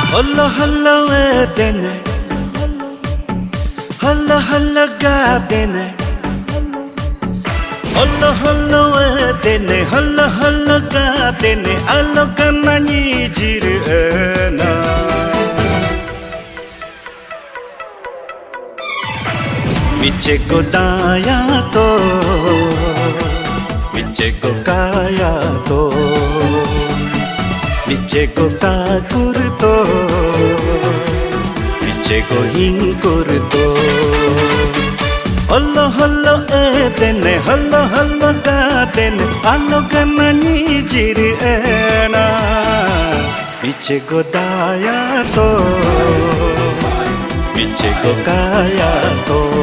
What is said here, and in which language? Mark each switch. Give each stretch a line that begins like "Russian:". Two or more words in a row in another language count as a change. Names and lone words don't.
English: Hello, hello,
Oromo: dene.
English: Hello, hello,
Oromo: dene.
English: Hello, hello,
Oromo: dene.
English: Hello, hello,
Oromo: dene. Allo kanani jirena. Miche ko daya to, miche ko kaya to. Miche ko kakur to, miche ko hinkur to.
English: Hello, hello,
Oromo: dene,
English: hello, hello,
Oromo: dene. Allo ganani jirena. Miche ko daya to, miche ko kaya to.